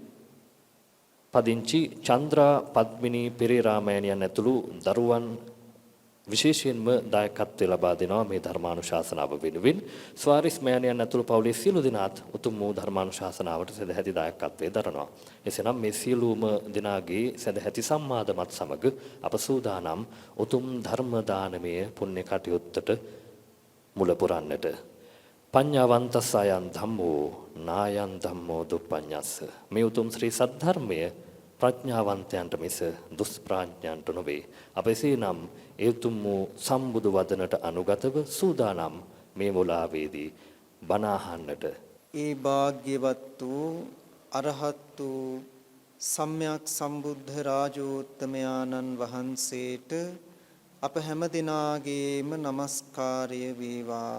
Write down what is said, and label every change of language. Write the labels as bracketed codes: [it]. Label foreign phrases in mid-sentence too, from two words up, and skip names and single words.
[si] පදිංචි චන්ද්‍රා පද්මිනී පෙරේරා මෑණියන් ඇතුළු දරුවන් විශේෂයෙන්ම දායකත්වය ලබා දෙනවා මේ ධර්මානුශාසනාව වෙනුවෙන්. ස්වාරිස් මෑණියන් ඇතුළු පවුලේ සියලු දෙනාත් උතුම් වූ ධර්මානුශාසනාවට සදැහැති දායකත්වයේ දරනවා. එසේනම් මේ සියලුම දෙනාගේ සදැහැති සම්මාදමත් සමග අප සූදානම් උතුම් ධර්ම දානමය පුණ්‍ය කටයුත්තට මුල පුරන්නට. [pi] පඤ්ඤාවන්තස්සයන් ධම්මෝ නායන් ධම්මෝ දුප්පඤ්ඤස්ස. [si] මේ උතුම් ශ්‍රී සද්ධර්මය ප්‍රඥාවන්තයන්ට මිස දුෂ්ප්‍රඥයන්ට නොවේ. අප එසේනම් ඒ උතුම් වූ සම්බුදු වදනට අනුගතව සූදානම් මේ මුලාවේදී බණ අහන්නට. ඒ භාග්‍යවත් වූ අරහත් වූ සම්්‍යක් සම්බුද්ධ රාජෝත්තමයාණන් වහන්සේට අප හැම දිනාගේම নমස්කාරය වේවා.